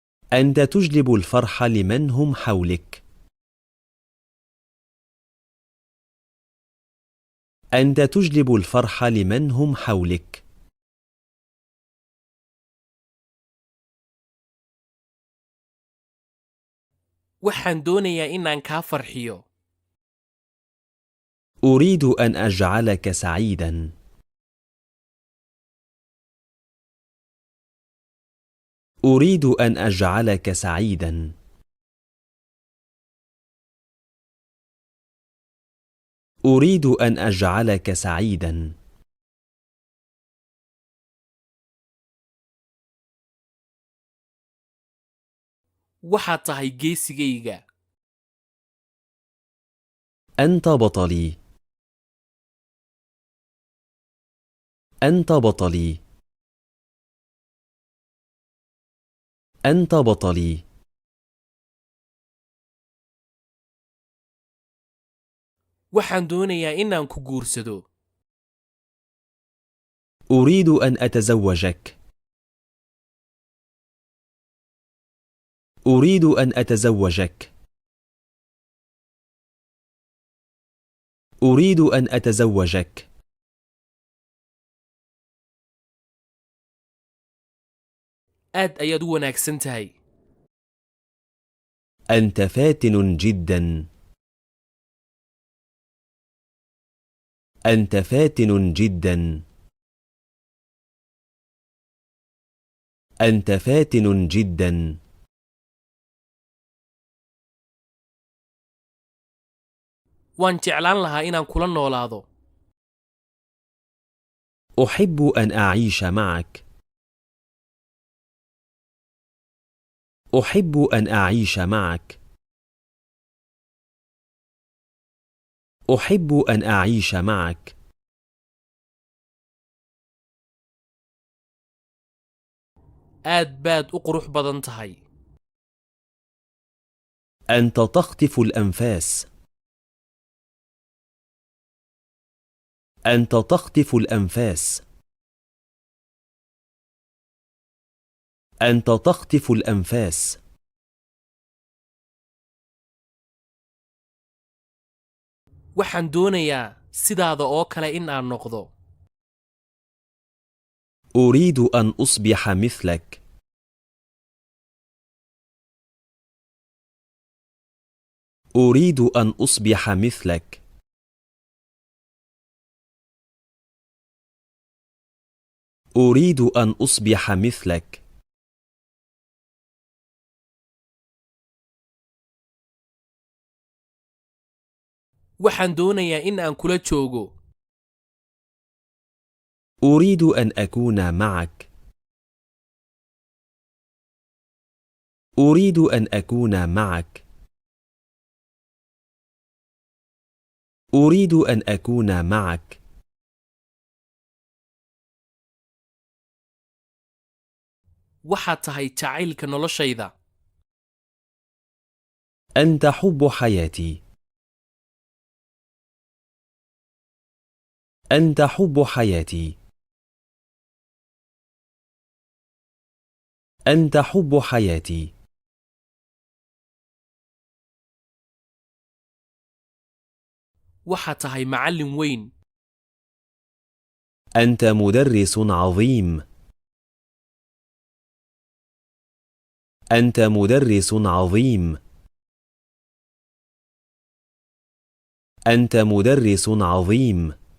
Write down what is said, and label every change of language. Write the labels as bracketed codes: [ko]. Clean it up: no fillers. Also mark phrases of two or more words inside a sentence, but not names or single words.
[ar] أنت تجلب الفرح لمن هم حولك. أنت تجلب الفرح لمن هم حولك. [so] waxaan doonayaa inaan kaa farxiyo. [ar] أريد أن أجعلك سعيدا. أريد أن أجعلك سعيدا. أريد أن أجعلك سعيدا. [so] waxaad tahay geesigayga. [ar] أنت بطلي. أنت بطلي. أنت بطلي. [so] waxaan doonayaa inaan ku guursado. [ar] أريد أن أتزوجك. أريد أن أتزوجك. أريد أن أتزوجك. [so] aad ayaad u wanaagsan tahay. [ar] أنت فاتن جدا. أنت فاتن جدا. أنت فاتن جدا. [so] waan jeclaan lahaa inaan kula noolaado. [ar] أحب أن أعيش معك. أحب أن أعيش معك. أحب أن أعيش معك. [so] aad baad u qurux badan tahay. [ar] أنت تخطف الأنفاس. أنت تخطف الأنفاس. أنت تخطف الأنفاس. [so] waxaan doonayaa sidaada oo kale in aan noqdo. [ar] أريد أن أصبح مثلك. أريد أن أصبح مثلك. أريد أن أصبح مثلك. [so] waxaan doonayaa in aan kula joogo. [ar] أريد أن أكون معك. أريد أن أكون معك. أريد أن أكون معك. [so] waxaad tahay jacaylka noloshayda. [ar] أنت حب حياتي. أنت حب حياتي. أنت حب حياتي. [so] waxaad tahay macallin weyn. [ar] أنت مدرس عظيم. أنت مدرس عظيم. أنت مدرس عظيم.